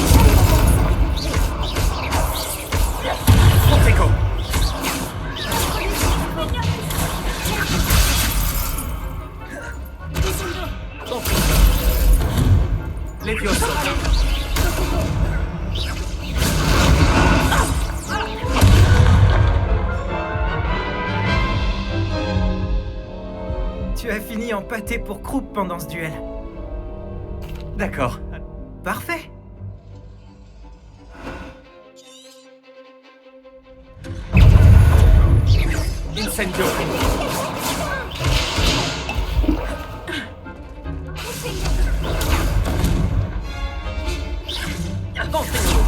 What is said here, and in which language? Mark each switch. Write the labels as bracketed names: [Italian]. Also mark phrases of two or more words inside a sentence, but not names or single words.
[French] Protego. Levioso. Tu as fini en pâté pour croupe pendant ce duel. D'accord. Parfait. Incendio. Contengo.